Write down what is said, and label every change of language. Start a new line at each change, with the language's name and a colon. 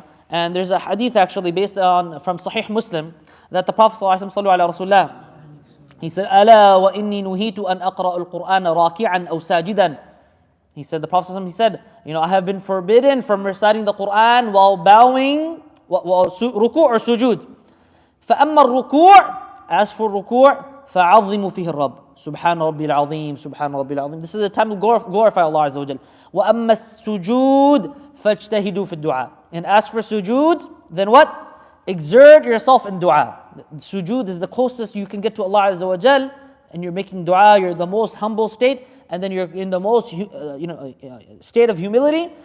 English: And there's a hadith actually based on from Sahih Muslim that the Prophet ﷺ, he said,
Arabic: "Ala wa inni nuhitu an aqra al-Qur'an raki'an aw sajidan."
English: He said, the Prophet ﷺ, he said, I have been forbidden from reciting the Quran while bowing, ruku' or sujood.
Arabic: فَأَمَّا الرُّكُوع,
English: as for ruku'
Arabic: فَعَظِّمُوا فِيهِ الرَّبِّ سُبْحَانَ رَبِّي الْعَظِيمِ سُبْحَانَ رَبِّي الْعَظِيمِ.
English: This is the time to glorify Allah Azza wa Jal.
Arabic: وَأَمَّا السُّجُودِ فَاجْتَهِدُوا فِي الدُّعَاءِ.
English: And as for sujood, then what? Exert yourself in dua. Sujood is the closest you can get to Allah Azza wa Jal, and you're making dua, you're the most humble state, and then you're in the most state of humility.